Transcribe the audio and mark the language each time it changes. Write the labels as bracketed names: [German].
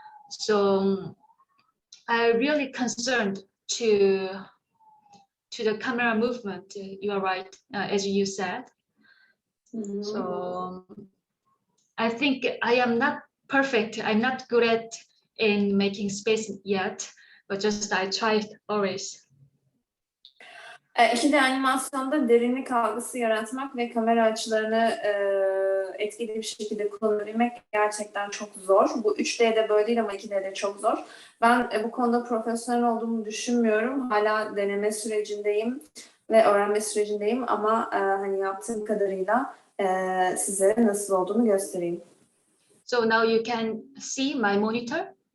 [English] So I'm really concerned to the camera movement. You are right, as you said. So I think I am not perfect. I'm not good at in making space yet, but just I tried always. [Turkish] 2D animasyonda derinlik algısı yaratmak ve kamera açılarını etkili bir şekilde kullanabilmek gerçekten çok zor. Bu 3D'de böyle değil ama 2D'de çok zor. Ben bu konuda profesyonel olduğumu düşünmüyorum. Hala deneme sürecindeyim ve öğrenme sürecindeyim ama hani yaptığım kadarıyla sizlere nasıl olduğunu göstereyim. [English] So now you can see my monitor?